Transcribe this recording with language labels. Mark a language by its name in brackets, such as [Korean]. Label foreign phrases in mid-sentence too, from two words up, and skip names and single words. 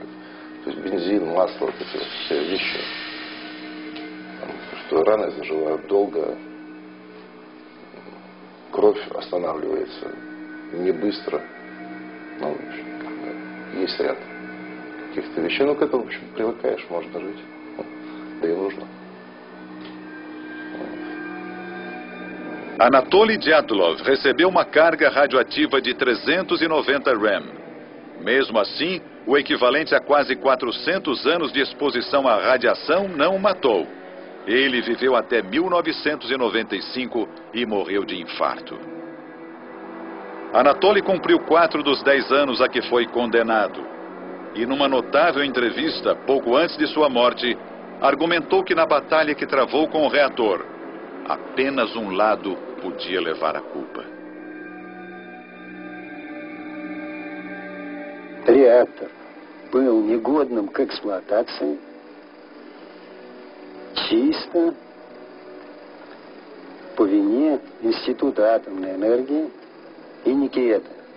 [Russian] То есть бензин, масло, вот эти все вещи. Там, что раны заживают долго, кровь останавливается не быстро. Ну, в общем, да, есть ряд каких-то вещей. Ну, к этому, в общем, привыкаешь, можно жить. Да и нужно. [Portuguese] Anatoly Dyatlov recebeu uma carga radioativa de 390 rem. Mesmo assim, o equivalente a quase 400 anos de exposição à radiação não o matou. Ele viveu até 1995 e morreu de infarto. Anatoly cumpriu 4 dos 10 anos a que foi condenado. E numa notável entrevista, pouco antes de sua morte, argumentou que na batalha que travou com o reator, apenas um lado podia levar a culpa. [Russian] Реактор был негодным к эксплуатации чисто по вине Института атомной энергии и Никиета.